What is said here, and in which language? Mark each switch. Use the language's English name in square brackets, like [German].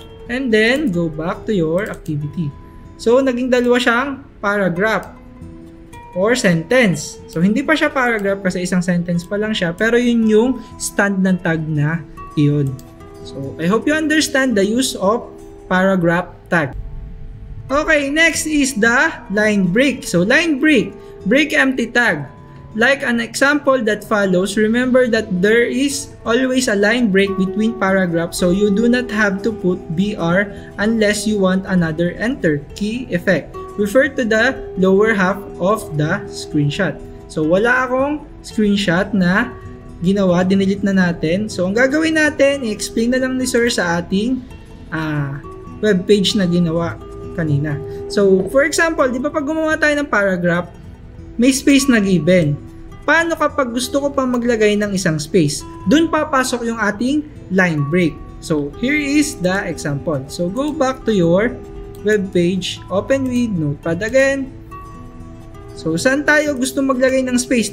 [English] And then, go back to your activity. [Filipino] So, naging dalawa siyang paragraph or sentence. So, hindi pa siya paragraph kasi isang sentence pa lang siya. Pero yun yung stand ng tag na yun. [English] So, I hope you understand the use of paragraph tag. Okay, next is the line break. So, line break. Break empty tag. Like an example that follows, remember that there is always a line break between paragraphs, so you do not have to put BR unless you want another enter key effect. Refer to the lower half of the screenshot. [Filipino] So, wala akong screenshot na ginawa, dinilit na natin. So, ang gagawin natin, i-explain na lang ni Sir sa ating webpage na ginawa kanina. So, for example, di ba pag gumawa tayo ng paragraph, may space na given. Paano kapag gusto ko pang maglagay ng isang space? Doon papasok yung ating line break. So, [English] here is the example. So, go back to your web page, open with notepad again. [Filipino] So, saan tayo gusto maglagay ng space?